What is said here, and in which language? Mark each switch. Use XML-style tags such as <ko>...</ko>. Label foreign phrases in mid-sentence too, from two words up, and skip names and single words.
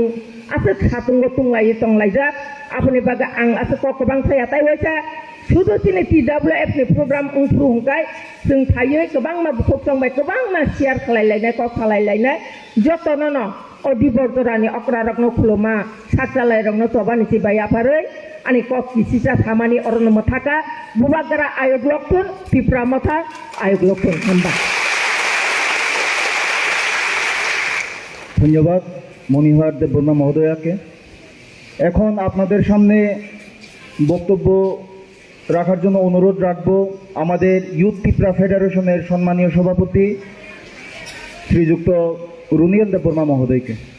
<trp>आसे खातुं तुंलाय तंलायजा आपनि बागै आं आसे कक गोबां थाया ताय होयसा सुदु तिनि TWF नि प्रग्राम उंफ्रु हुंखाय जों थायो गोबां मा बुखक संबाय गोबां मा शेयार खालायलायनाय कक खालायलायनाय जतन न अदिबर जरानि अक्रा रकनो खुलमा साचालाय रकनो तबानि सिबाय आफारै आनि कक किसिसा सामानि अरन मथाका बुबाग्रा आयोग लक्षण तिप्रा मथा आयोग लक्षण हामबा</trp> <bn>ধন্যবাদ মনিহার দেববর্মা মহোদয়াকে। এখন আপনাদের সামনে বক্তব্য রাখার জন্য অনুরোধ রাখবো আমাদের ইউথ ত্রিপুরা ফেডারেশনের সম্মানীয় সভাপতি শ্রীযুক্ত রুনিয়াল দেববর্মা মহোদয়কে।</bn>